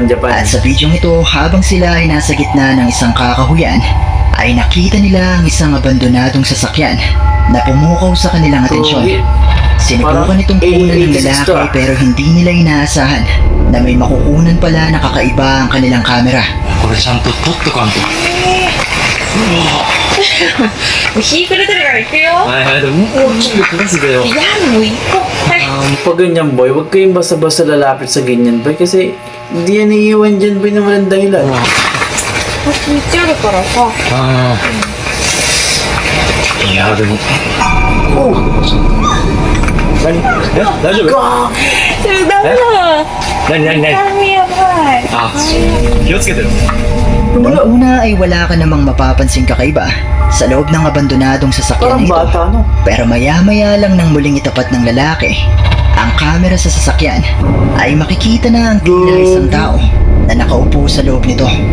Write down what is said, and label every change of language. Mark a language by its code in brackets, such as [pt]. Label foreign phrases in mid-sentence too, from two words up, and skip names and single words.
[tl] At sa bidyong ito, habang sila ay nasa gitna ng isang kakahuyan, ay nakita nila ang isang abandonadong sasakyan na pumukaw sa kanilang atensyon. Sinubukan itong kunan ng lalaki pero hindi nila inaasahan na may makukunan pala na kakaiba ang kanilang kamera. [ja] これちゃんと撮っとかんと。もう日暮れてるから行くよ。はいはい、でももうちょっと撮らせてよ。いや、もう行こう。はい。 [tl] Pag ganyan boy, huwag kayong basta-basta lalapit sa ganyan boy kasi hindi yan iiwan dyan boy na walang dahilan. [ja] 道あるからさ。ああ。いやでも。何？え？大丈夫？ダメだ。何？髪やばい。あ、気をつけてよ。 [tl] Noong una ay wala ka namang mapapansing kakaiba sa loob ng abandonadong sasakyan Parang na ito. bata no? Pero maya-maya lang nang muling itapat ng lalaki ang kamera sa sasakyan, ay makikita na ang tila isang tao na nakaupo sa loob nito.